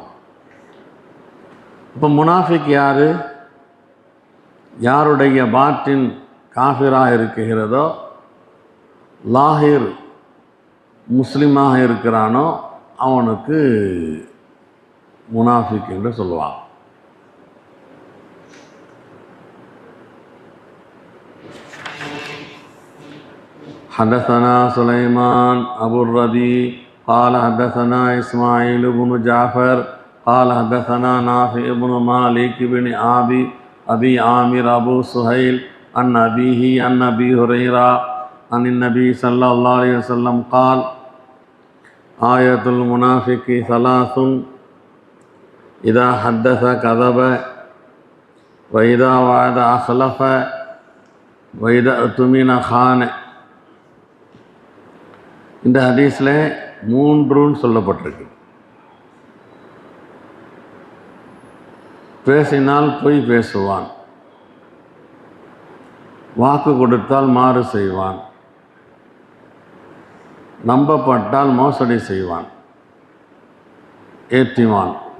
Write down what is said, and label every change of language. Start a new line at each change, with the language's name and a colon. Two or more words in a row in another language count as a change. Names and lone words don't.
Tamil: இப்போ முனாஃபிக் யார்? யாருடைய பாட்டின் காஃபிராக இருக்கிறதோ, லாஹிர் முஸ்லிமாக இருக்கிறானோ அவனுக்கு முனாஃபிக் என்று சொல்லுவாங்க.
Arabic: حدثنا سليمان أبو الربيع قال حدثنا إسماعيل بن جعفر قال حدثنا نافع بن مالك بن أبي عامر أبو سهيل عن أبيه عن أبي هريرة عن النبي صلى الله عليه وسلم قال آية المنافق ثلاث إذا حدث كذب وإذا وعد أخلف وإذا اؤتمن خان.
Tamil: இந்த ஹதீஸில் 3 சொல்லப்பட்டிருக்கு. பேசினால் பொய் பேசுவான், வாக்கு கொடுத்தால் மாறு செய்வான், நம்பப்பட்டால் மோசடி செய்வான், ஏற்றிவான்.